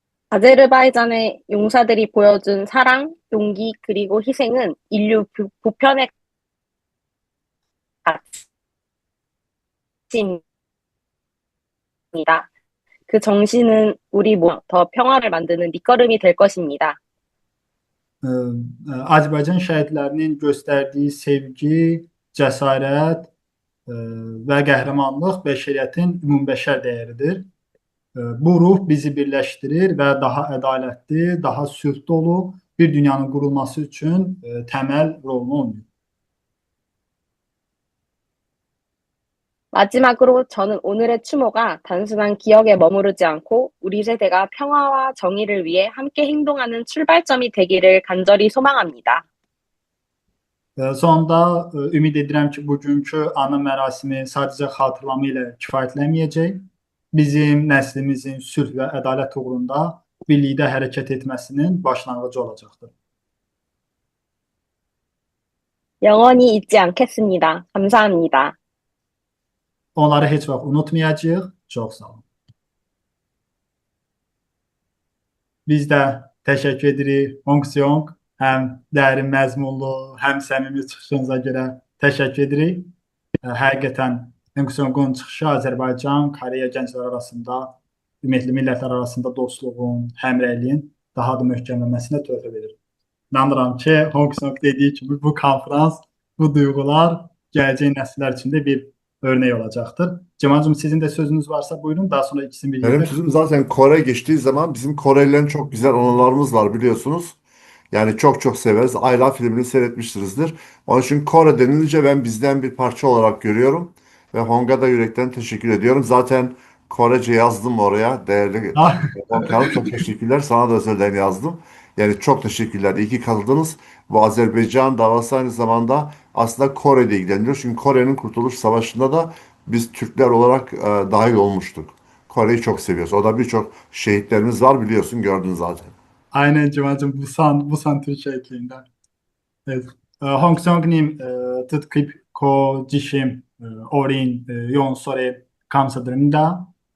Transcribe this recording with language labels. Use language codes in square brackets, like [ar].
[ko] 아제르바이잔의 용사들이 보여준 사랑, 용기, 그리고 희생은 인류 보편의 가치입니다. 그 정신은 우리 모두 더 평화를 만드는 밑거름이 될 것입니다. [az] Azərbaycan şəhidlərinin göstərdiyi sevgi, cəsarət və qəhrəmanlıq bəşəriyyətin ümumbəşər dəyəridir. Bu ruh bizi birləşdirir və daha ədalətli, daha sülh dolu bir dünyanın qurulması üçün təməl rolunu oynayır. [ko] 마지막으로 저는 오늘의 추모가 단순한 기억에 머무르지 않고 우리 세대가 평화와 정의를 위해 함께 행동하는 출발점이 되기를 간절히 soğamamnida. [az] Sonda ümid edirəm ki, bugünkü anı mərasimi sadəcə xatırlama ilə kifayətlənməyəcək. Bizim nəslimizin sülh və ədalət uğrunda birlikdə hərəkət etməsinin başlanğıcı olacaqdır. [ko] 영원히 잊지 않겠습니다. 감사합니다. [az] Onları heç vaxt unutmayacağıq. Çox sağ olun. Biz də təşəkkür edirik Hong Seong. Həm dərin məzmunlu, həm səmimi çıxışınıza görə təşəkkür edirik. Həqiqətən Hong Seong'un çıxışı Azərbaycan, Koreya gənclər arasında, ümumiyyətlə millətlər arasında dostluğun, həmrəyliyin daha da möhkəmlənməsinə töhfə verir. İnanıram ki, Hong Seong dediyi kimi bu konferans, bu duyğular gələcək nəsillər üçün də bir örnek olacaktır. Cemal'cığım sizin de sözünüz varsa buyurun. [tr] Daha sonra ikisini Benim birlikte. sözüm zaten Kore geçtiği zaman bizim Korelilerin çok güzel anılarımız var biliyorsunuz. Yani çok çok severiz. Ayla filmini seyretmişsinizdir. Onun için Kore denilince ben bizden bir parça olarak görüyorum. Ve Hong'a da yürekten teşekkür ediyorum. Zaten Korece yazdım oraya. Değerli Ah, Hong Hanım, çok teşekkürler. Sana da özelden yazdım. Yani çok teşekkürler. İyi ki katıldınız. Bu Azerbaycan davası aynı zamanda aslında Kore'de ilgileniyor. Çünkü Kore'nin Kurtuluş Savaşı'nda da biz Türkler olarak dahil olmuştuk. Kore'yi çok seviyoruz. O da birçok şehitlerimiz var biliyorsun, gördün zaten. aynen Cemal'cığım Busan Türkçe ekliğinden. Evet. [ko] Hong Seong님 듣고 주신 어린 용서에 감사드립니다.